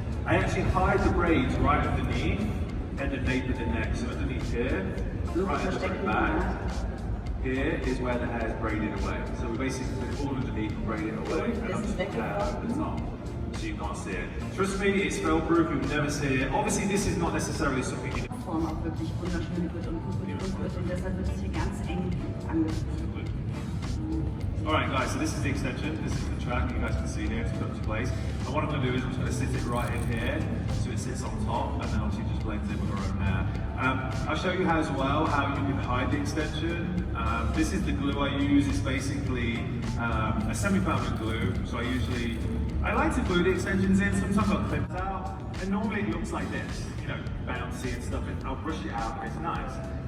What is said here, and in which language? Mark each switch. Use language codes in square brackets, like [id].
[en] I actually hide the braids right underneath, and the nape of the neck. So underneath here, right at the back, here is where the hair is braided away. So we basically put it all underneath and braid it away, and I'm just putting the hair over the top, so you can't see it. Trust me, it's fail proof, you'll never see it. Obviously this is not necessarily something you [de] Form auch wirklich wunderschön wird und gut wird und deshalb wird es hier ganz eng angeführt. [en] Alright guys, so this is the extension, this is the track, you guys can see here, it's put into place. And what I'm going to do is I'm just going to sit it right in here, so it sits on top, and then obviously just blends in with our own hair. I'll show you how as well, how you can hide the extension. This is the glue I use, it's basically a semi-permanent glue, so I like to glue the extensions in, sometimes I'll clip it out, and normally it looks like this, bouncy and stuff, and I'll brush it out and it's nice.